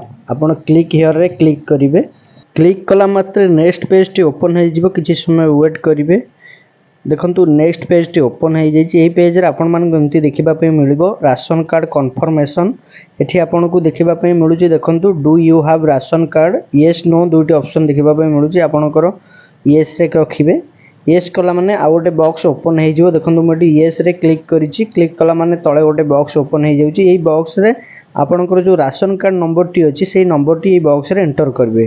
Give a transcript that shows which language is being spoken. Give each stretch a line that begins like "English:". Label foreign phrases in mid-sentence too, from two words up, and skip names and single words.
Odia: ଆପଣ
English: click here
Odia: ରେ क्लिक କରିବେ। क्लिक କଲା ମାତ୍ରେ
English: next page
Odia: ଟି ओपन ହୋଇ ଯିବ। କିଛି ସମୟ वेट କରିବେ। ଦେଖନ୍ତୁ
English: next page
Odia: ଟି ओपन ହୋଇ ଯାଇଛି। ଏଇ पेज ରେ ଆପଣ ମାନଙ୍କୁ ଏମିତି ଦେଖିବା ପାଇଁ ମିଳିବ
English: ration card confirmation.
Odia: ଏଠି ଆପଣ କୁ ଦେଖିବା ପାଇଁ ମିଳୁଛି। ଦେଖନ୍ତୁ
English: do you have ration card, yes no
Odia: ଦୁଇଟି ऑप्शन ଦେଖିବା ପାଇଁ ମିଳୁଛି। ଆପଣଙ୍କର यस ରେ ରଖିବେ। यस କଲା ମାନେ ଆଉ ଗୋଟେ बॉक्स ओपन ହୋଇ ଯିବ। ଦେଖନ୍ତୁ ମୁଁ यस ରେ क्लिक କରିଛି। क्लिक କଲା ମାନେ ତଳେ ଗୋଟେ बॉक्स ओपन ହୋଇ ଯାଉଛି। ଏଇ बॉक्स ରେ ଆପଣଙ୍କର ଯେଉଁ
English: ration card number
Odia: ଟି ଅଛି ସେଇ नंबर ଟି ଏଇ बॉक्स ରେ एंटर କରିବେ।